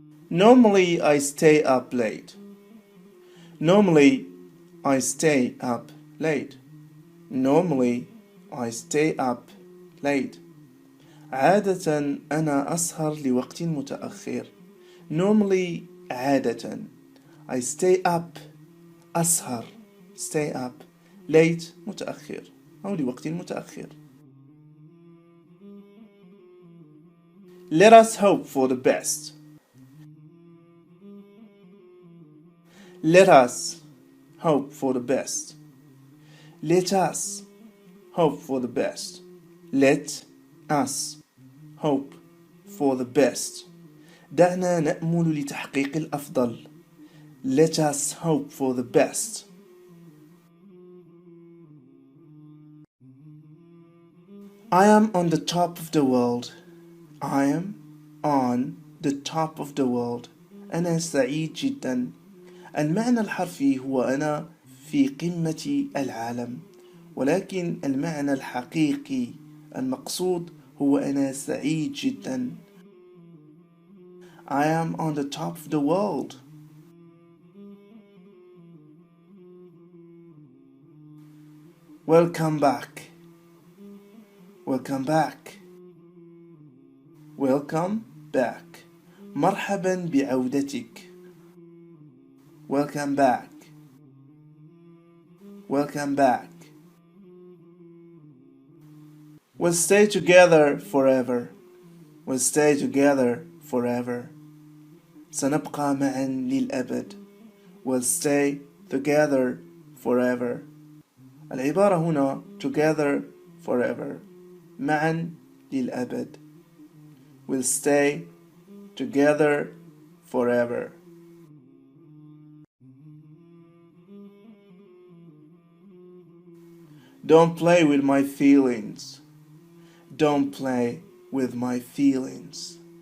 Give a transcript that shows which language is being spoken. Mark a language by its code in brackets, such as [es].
[en] Normally I stay up late. Normally I stay up late. Normally I stay up late. [ar] عادة أنا أسهر لوقت متأخر. Normally عادة I stay up أسهر stay up late متأخر أو لوقت متأخر. [en] Let us hope for the best. Let us hope for the best. Let us hope for the best. Let us hope for the best. [ar] دعنا نأمل لتحقيق الأفضل. [en] Let us hope for the best. I am on the top of the world. I am on the top of the world. [ar] أنا سعيد جدا. المعنى الحرفي هو أنا في قمة العالم، ولكن المعنى الحقيقي المقصود هو أنا سعيد جدا. [en] I am on the top of the world. Welcome back. Welcome back. Welcome back. [ar] مرحبا بعودتك. [en] Welcome back. Welcome back. We'll stay together forever. We'll stay together forever. [ar] سنبقى معا للأبد. [en] We'll stay together forever. [ar] العبارة هنا [en] together forever، [ar] معا للأبد. [en] We'll stay together forever. Don't play with my feelings. Don't play with my feelings.